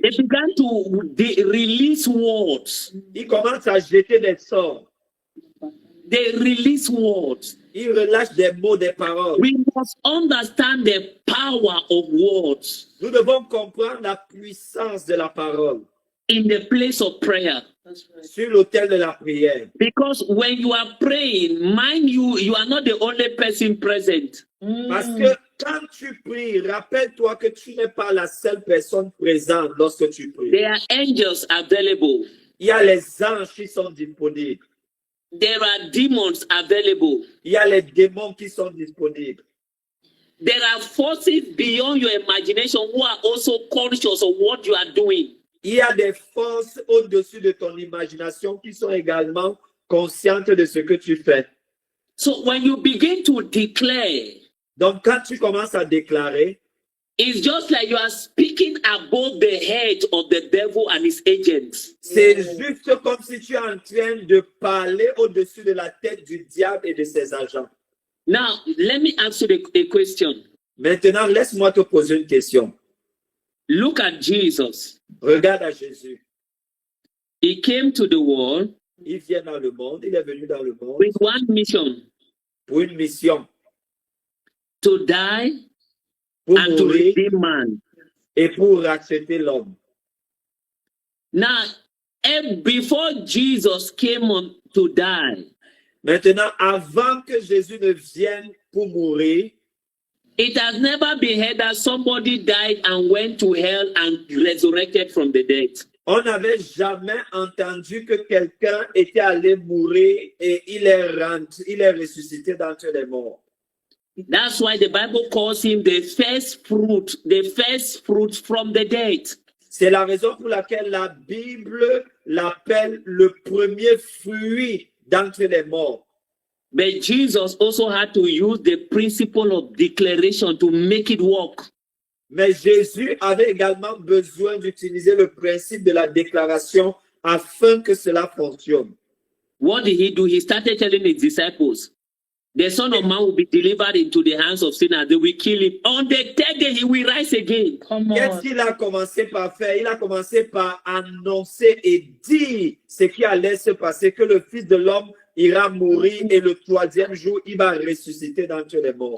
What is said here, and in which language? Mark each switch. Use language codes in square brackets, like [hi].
[en] They began to release words. [fr] Il commence à jeter des sorts. [en] They release words. [fr] Il relâche des mots, des paroles. [en] We must understand the power of words [fr] Nous devons comprendre la puissance de la parole [en] in the place of prayer. [fr] sur l'autel de la prière. [en] Because when you are praying, mind you, you are not the only person present. [fr] Parce que quand tu pries, rappelle-toi que tu n'es pas la seule personne présente lorsque tu pries. [en] There are angels available. [fr] Il y a les anges qui sont disponibles. [en] There are demons available. [fr] Il y a les démons qui sont disponibles. [en] There are forces beyond your imagination who are also conscious of what you are doing. [fr] Il y a des forces au-dessus de ton imagination qui sont également conscientes de ce que tu fais. [en] So when you begin to declare, [fr] Donc, quand tu commences à déclarer, [en] it's just like you are speaking above the head of the devil and his agents. [fr] c'est juste comme si tu es en train de parler au-dessus de la tête du diable et de ses agents. [en] Now, let me ask you a question. [fr] Maintenant, laisse-moi te poser une question. [en] Look at Jesus. [fr] Regarde à Jésus. [en] He came to the world [fr] Il vient dans le monde, il est venu dans le monde [en] with one mission, [fr] pour une mission, [en] to die [fr] pour [en] and to [fr] mourir [en] redeem man. [fr] et pour racheter l'homme. [en] Now, before Jesus came on to die, [fr] Maintenant, avant que Jésus ne vienne pour mourir, [en] it has never been heard that somebody died and went to hell and resurrected from the dead. [fr] on n'avait jamais entendu que quelqu'un était allé mourir et il est ressuscité d'entre les morts. [en] That's why the Bible calls him the first fruit from the dead. [fr] C'est la raison pour laquelle la Bible l'appelle le premier fruit d'entre les morts. [en] But Jesus also had to use the principle of declaration to make it work. [fr] Mais Jésus avait également besoin d'utiliser le principe de la déclaration afin que cela fonctionne. [en] What did he do? He started telling his disciples, the Son of Man will be delivered into the hands of sinners. They will kill him. On the third day, he will rise again. Come [fr] Qu'est-ce [en] on. [fr] qu'il a commencé par faire? Il a commencé par annoncer et dire ce qui allait se passer, que le Fils de l'homme ira mourir et le troisième jour, il va ressusciter d'entre les morts.